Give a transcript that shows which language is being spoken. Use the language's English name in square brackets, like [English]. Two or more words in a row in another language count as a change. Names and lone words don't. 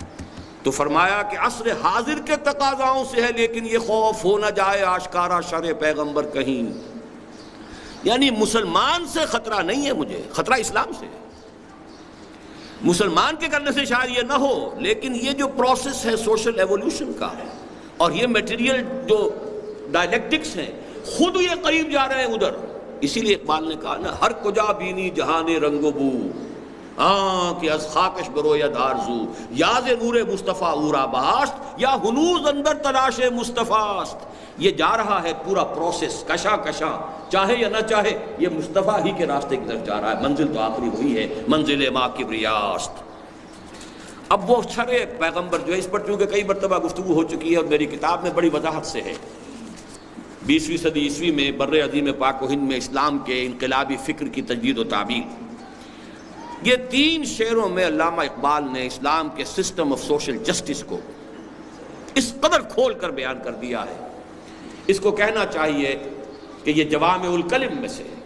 [Urdu] تو فرمایا کہ عصر حاضر کے تقاضاؤں سے ہے لیکن یہ خوف [Persian] ہو نہ جائے آشکارا شر پیغمبر کہیں، [Urdu] یعنی مسلمان سے خطرہ نہیں ہے مجھے، خطرہ اسلام سے ہے، مسلمان کے کرنے سے شاید یہ نہ ہو، لیکن یہ جو پروسیس ہے [English] social evolution [Urdu] کا، اور یہ میٹیریل جو ڈائلیکٹکس ہیں خود یہ قریب جا رہے ہیں ادھر، اسی لیے اقبال نے کہا نا [Persian] ہر کجا بینی جہان رنگ و بو، کہ از خاکش بروید آرزو، یاز نور مصطفیٰ اورا بہاشت، یا ہنوز اندر تلاش مصطفیٰ است۔ [Urdu] یہ جا رہا ہے پورا پروسیس کشاں کشاں، چاہے یا نہ چاہے یہ مصطفیٰ ہی کے راستے کی طرف جا رہا ہے، منزل تو آخری وہی ہے، [Persian] منزل ما کبریاست۔ [Urdu] اب وہ چھڑے پیغمبر جو ہے اس پر چونکہ کئی مرتبہ گفتگو ہو چکی ہے اور میری کتاب میں بڑی وضاحت سے ہے، 20ویں صدی عیسوی میں بر عظیم پاک و ہند میں اسلام کے انقلابی فکر کی تجدید و تعبیر، یہ 3 شعروں میں علامہ اقبال نے اسلام کے [English] system of social justice [Urdu] کو اس قدر کھول کر بیان کر دیا ہے، اس کو کہنا چاہیے کہ یہ [Arabic] جوامع الکلم [Urdu] میں سے